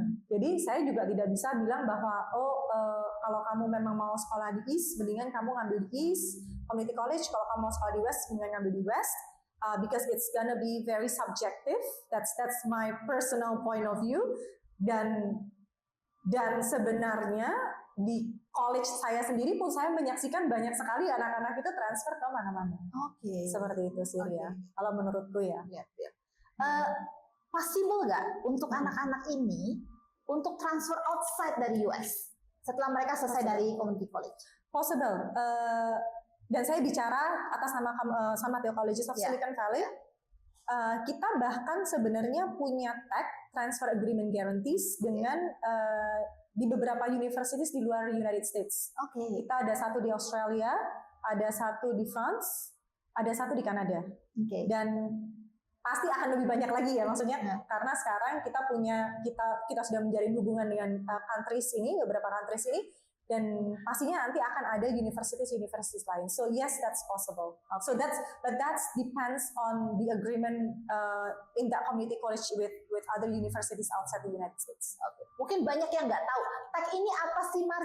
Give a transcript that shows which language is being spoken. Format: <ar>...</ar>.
<id>Jadi saya juga tidak bisa bilang bahwa kalau kamu memang mau sekolah di East, mendingan kamu ngambil di East Community College. Kalau kamu mau sekolah di West, mendingan ngambil di West.</id> <en>Because it's gonna be very subjective. That's my personal point of view.</en> <id>Dan sebenarnya di college saya sendiri pun saya menyaksikan banyak sekali anak-anak itu transfer ke mana-mana. Seperti itu sih ya. Kalau menurutku ya. Possible nggak untuk anak-anak ini untuk transfer outside dari US setelah mereka selesai dari community college? Possible. Dan saya bicara atas nama San Mateo Colleges of Silicon Valley. Kita bahkan sebenarnya punya tag transfer agreement guarantees dengan di beberapa universities di luar United States. Kita ada satu di Australia, ada satu di France, ada satu di Kanada. Dan pasti akan lebih banyak lagi ya, maksudnya karena sekarang kita sudah menjalin hubungan dengan countries ini, beberapa countries ini, dan pastinya nanti akan ada universities lain.</id> <en>So yes, that's possible. So that depends on the agreement in that community college with other universities outside the United States.</en> <id>Mungkin banyak yang nggak tahu tag ini apa sih, Mar?</id>